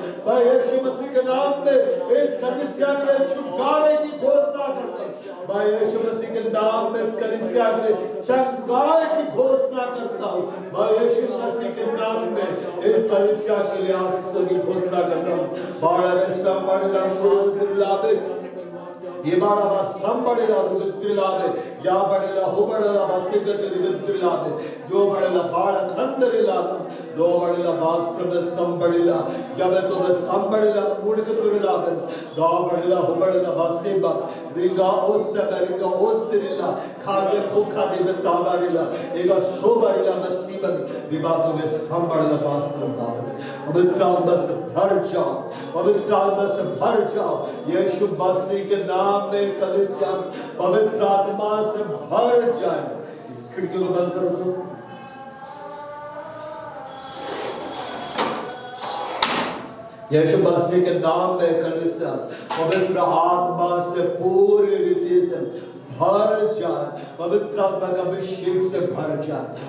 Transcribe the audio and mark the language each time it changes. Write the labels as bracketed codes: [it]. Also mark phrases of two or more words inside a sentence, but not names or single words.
[hi] मैं यीशु मसीह के नाम में इस कलीसिया के छुटकारे की घोषणा करता हूँ। मैं यीशु मसीह के नाम में इस कलीसिया के छुटकारे की घोषणा करता हूँ। मैं यीशु मसीह के नाम में इस कलीसिया के लिए आशीषों की घोषणा करता हूँ। बाड़ा में संबड़ेला लाभे ये बाड़ा बा संबड़ेला लाभे या बड़ेला हो बड़ेला बा सिद्धते लाभे जो बड़ेला बाड़ा खंडरे लाभे दो बड़ेला बास्त्र में संबड़ेला जब तो में संबड़ेला मूड के लाभे दो बड़ेला हो बड़ेला बा सेबा रिंगा ओस से रिंगा ओस तेरेला खागे खोखा दे ताबारेला एगा शोबरेला मसीबन विवादों में संबड़ेला बास्त्र लाभे पवित्र आत्मा से भर जाओ, पवित्र आत्मा से भर जाओ यीशु मसीह के नाम में। कलीसिया पवित्र आत्मा से भर जाए। खिड़कियों को बंद करो तो यीशु मसीह के नाम में कलीसिया पवित्र आत्मा से पूरी रीति से भर जाए, पवित्र आत्मा का अभिषेक से भर जाए।